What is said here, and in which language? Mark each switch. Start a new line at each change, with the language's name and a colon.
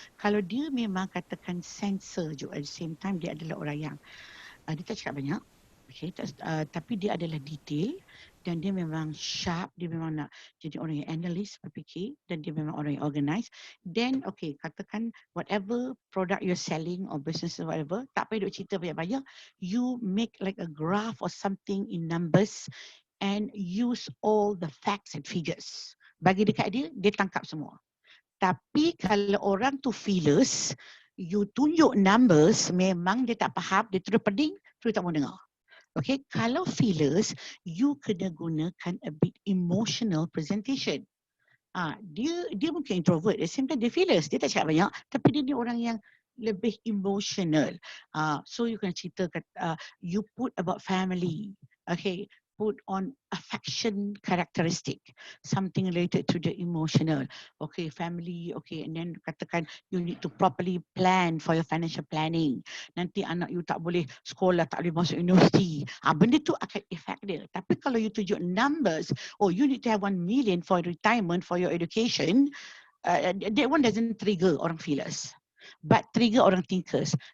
Malay: Kalau dia memang katakan sensor juga
English: at the same time,
Malay: dia adalah orang yang dia tak cakap banyak. Okay, tapi dia adalah detail dan dia memang sharp, dia memang nak jadi orang yang analyst, berfikir, dan dia memang orang yang organize.
English: Then okay, katakan whatever product you're selling or business or whatever,
Malay: tak payah duk cerita banyak-banyak,
English: you make like a graph or something in numbers and use all the facts and figures.
Malay: Bagi dekat dia, dia tangkap semua. Tapi kalau orang tu feelers, you tunjuk numbers, memang dia tak faham, dia terus pening, terus tak mau dengar.
English: Okay, kalau feelers, you
Malay: kena gunakan
English: a bit emotional presentation.
Malay: Dia mungkin introvert, at the same time dia feelers, dia tak cakap banyak, tapi dia ni orang yang lebih emotional.
English: So you
Malay: kena cerita,
English: you put about family, okay, put on affection characteristic, something related to the emotional. Okay, family, okay, and then
Malay: katakan
English: you need to properly plan for your financial planning.
Malay: Nanti anak you tak boleh sekolah, tak boleh masuk universiti. Benda tu akan effect dia. Tapi kalau
English: you tunjuk numbers, oh you need to have 1 million for retirement for your education, that one doesn't trigger orang feelers, but trigger orang thinkers.